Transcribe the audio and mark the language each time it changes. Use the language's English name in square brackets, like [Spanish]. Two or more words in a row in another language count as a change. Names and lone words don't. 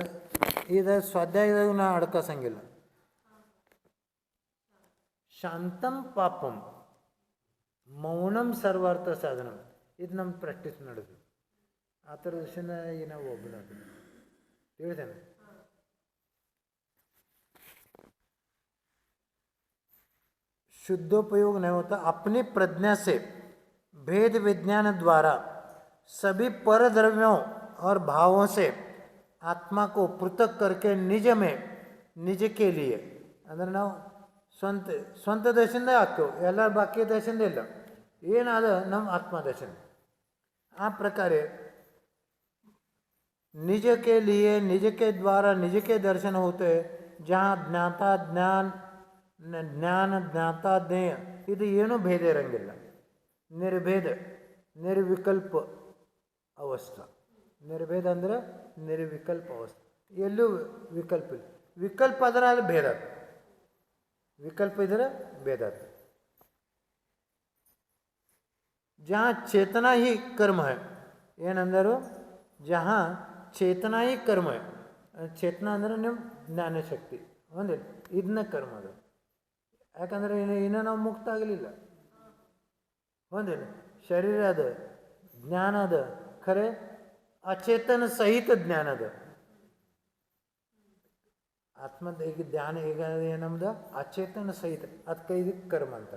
[Kannada] ಇದು ಸ್ವಾಧ್ಯಾಯದಾಗ ನಾ ಅಡ್ಕಸಂಗಿಲ್ಲ. [Sanskrit] ಶಾಂತಂ ಪಾಪಂ ಮೌನಂ ಸರ್ವಾರ್ಥ ಸಾಧನ, ಇದು ನಮ್ಮ ಪ್ರಾಕ್ಟೀಸ್ ನಡೆದು. [Kannada] ಆ ಥರ ವಿಷಯನ ನಾವು ಒಬ್ಬನ ತಿಳಿದೇನೆ. [Hindi] शुद्धोपयोग नहीं होता. अपनी प्रज्ञा से भेद विज्ञान द्वारा सभी परद्रव्यों और भावों से आत्मा को पृथक करके निज में निज के लिए [Kannada] ಅಂದರೆ ನಾವು ಸ್ವಂತ ದರ್ಶನದ ಆಗ್ತೇವೆ, ಎಲ್ಲರ ಬಾಕಿ ದರ್ಶನದ ಇಲ್ಲ. ಏನಾದ ನಮ್ಮ ಆತ್ಮ ದರ್ಶನ. ಆ ಪ್ರಕಾರ [Hindi] निज के लिए निज के द्वारा निज के दर्शन होते जहाँ ज्ञाता ज्ञान [Kannada] ಜ್ಞಾನ ಜ್ಞಾತಾ ಜ್ಞೇಯ ಇದು ಏನೂ ಭೇದ ಇರಂಗಿಲ್ಲ. ನಿರ್ಭೇದ ನಿರ್ವಿಕಲ್ಪ ಅವಸ್ಥಾ. ನಿರ್ಭೇದ ಅಂದರೆ ನಿರ್ವಿಕಲ್ಪ ಅವಸ್ಥೆ, ಎಲ್ಲೂ ವಿಕಲ್ಪ ಇಲ್ಲ. ವಿಕಲ್ಪ ಅದರ ಅಲ್ಲಿ ಭೇದ, ವಿಕಲ್ಪ ಇದ್ರೆ ಭೇದ. [Hindi] जहाँ चेतना ही कर्म है ಏನಂದರು? जहाँ चेतना ही कर्म है. [Kannada] ಚೇತನ ಅಂದರೆ ನಿಮ್ಮ ಜ್ಞಾನಶಕ್ತಿ ಒಂದಿಲ್ಲ, ಇದನ್ನ ಕರ್ಮ ಅದು. ಯಾಕಂದರೆ ಇನ್ನೂ ನಾವು ಮುಕ್ತ ಆಗಲಿಲ್ಲ. ಒಂದಿಲ್ಲ, ಶರೀರ ಅದ, ಜ್ಞಾನ ಅದ, ಖರೆ ಅಚೇತನ ಸಹಿತ ಜ್ಞಾನ ಅದ. ಆತ್ಮದ ಈಗ ಧ್ಯಾನ ಈಗ ಏನಮ್ದು ಅಚೇತನ ಸಹಿತ, ಅದಕ್ಕೆ ಇದಕ್ಕೆ ಕರ್ಮ ಅಂತಾರೆ.